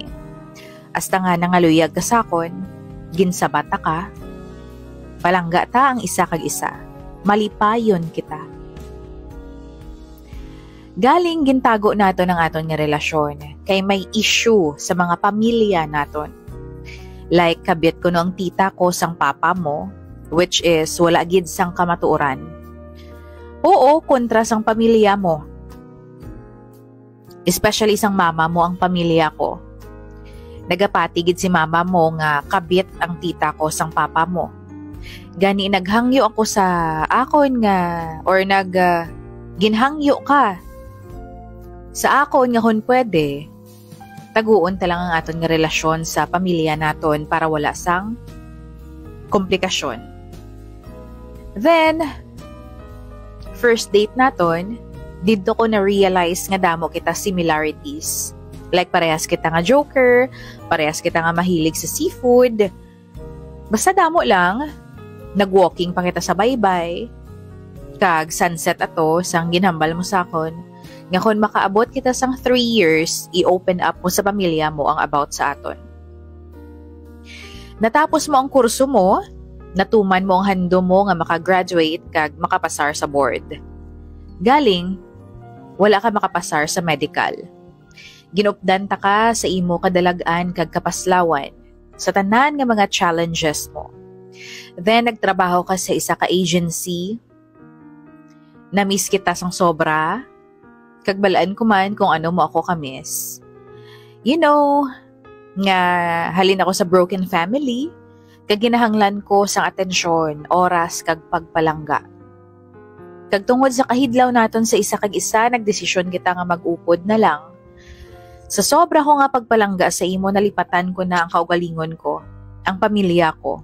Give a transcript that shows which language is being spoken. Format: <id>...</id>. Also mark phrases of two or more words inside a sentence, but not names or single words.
<hil>Hasta nga nangaluyag ka sakon, ginsabata ka, palangga ta ang isa kag isa, malipayon kita. Galing gintago nato ng aton nga relasyon, kay may issue sa mga pamilya naton. Like kabit ko no ang tita ko sang papa mo,</hil> <en>which is</en> <hil>wala gid sang kamatuoran. Oo, kontra sang pamilya mo. Especially sang mama mo ang pamilya ko. Nagapatigid si mama mo nga kabit ang tita ko sang papa mo. Gani naghangyo ako sa akon nga, or ginhangyo ka sa akon nga kung pwede, taguon talang ang aton nga relasyon sa pamilya naton para wala sang komplikasyon. Then,</hil> <en>first date</en> <hil>naton, dito ko na-realize nga damo kita similarities. Like parehas kita nga joker, parehas kita nga mahilig sa seafood. Basta damo lang, nag-walking pa kita sa baybay. Kag sunset ato, sang ginhambal mo sa akon. Nga kung makaabot kita sang 3 years, i-open up mo sa pamilya mo ang about sa aton. Natapos mo ang kurso mo, natuman mo ang hando mo nga makagraduate kag makapasar sa board. Galing, wala ka makapasar sa medical. Ginupdan ta ka sa imo kadalagan kag kapaslawan sa tanan nga mga challenges mo. Then nagtrabaho ka sa isa ka agency. Na-miss kita sang sobra. Kag balaan ko man kung ano mo ako ka-miss.</hil> <en>You know,</en> <hil>nga halin ako sa broken family. Kag ginahanglan ko sang atensyon, oras, kag pagpalangga. Kag tungod sa kahidlaw naton sa isa kag isa, nagdesisyon kita nga mag-upod na lang. Sa sobra ko nga pagpalangga sa imo, nalipatan ko na ang kaugalingon ko, ang pamilya ko.</hil>